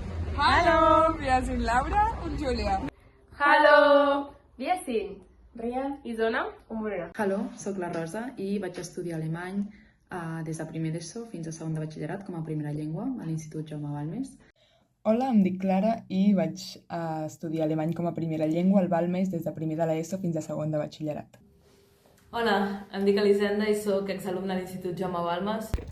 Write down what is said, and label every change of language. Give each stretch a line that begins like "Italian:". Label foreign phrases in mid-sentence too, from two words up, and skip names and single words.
German: Hallo, wir sind Laura und Julia. Hallo! Wir sind Ria, Isona und Morena. Hallo,
Catalan: sóc la Rosa i vaig estudiar alemany des de primer d'ESO fins a segon de batxillerat com a primera llengua a l'Institut Jaume Balmes. Hola, em dic Clara i vaig estudiar alemany com a primera llengua al Balmes des de primer de l'ESO fins a segon de batxillerat. Hola, em dic Elisenda i sóc exalumna a l'Institut Jaume Balmes.